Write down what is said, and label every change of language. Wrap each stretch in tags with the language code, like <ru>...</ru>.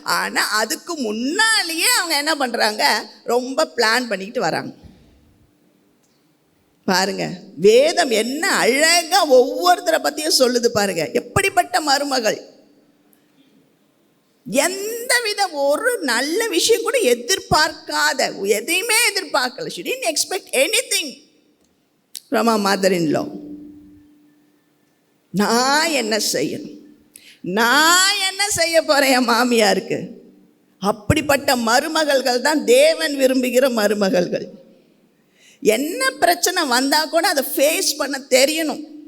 <ta>ஆனால் அதுக்கு முன்னாலேயே அவங்க என்ன பண்ணுறாங்க, ரொம்ப பிளான் பண்ணிக்கிட்டு வராங்க. பாருங்க, வேதம் என்ன அழகா ஒவ்வொருத்தரை பற்றியும் சொல்லுது பாருங்க. எப்படிப்பட்ட மருமகள், எந்தவித ஒரு நல்ல விஷயம் கூட எதிர்பார்க்காத, எதையுமே எதிர்பார்க்கல.</ta> <en>she didn't expect anything from her mother-in-law.</en> <ta>நான் என்ன செய்யணும், நான் என்ன செய்ய போகிறேன் என் மாமியாருக்கு? அப்படிப்பட்ட மருமகள்கள் தான் தேவன் விரும்புகிற மருமகள்கள். என்ன பிரச்சனை வந்தால் கூட அதை ஃபேஸ் பண்ண தெரியணும்.</ta>